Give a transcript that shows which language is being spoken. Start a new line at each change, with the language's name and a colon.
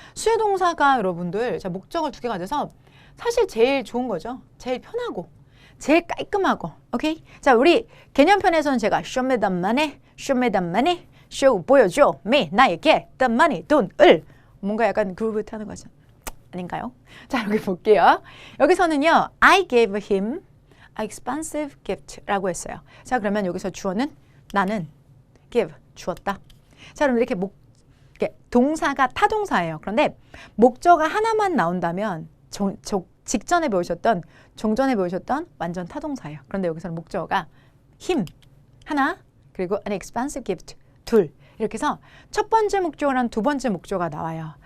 Korean: 수요동사가 여러분들 자, 목적어를 2개 가져서 사실 제일 좋은 거죠. 제일 편하고 제일 깔끔하고. 오케이? 자, 우리 개념편에서는 제가
English: show me the money,
Korean: show me the money, show 보여줘 me 나에게 the money 돈을 뭔가 약간 그루브 타는 거죠. 아닌가요? 자, 여기 볼게요.
English: 여기서는요, I gave him an expensive gift
Korean: 라고 했어요. 자, 그러면 여기서 주어는 나는 give 주었다. 자, 그럼 이렇게 동사가 타동사예요. 그런데 목적어가 하나만 나온다면 직전에 배우셨던 종전에 배우셨던 완전 타동사예요. 그런데 여기서는 목적어가 him 하나 그리고
English: an expensive gift
Korean: 둘 이렇게 해서 첫 번째 목적어랑 두 번째 목적어가 나와요.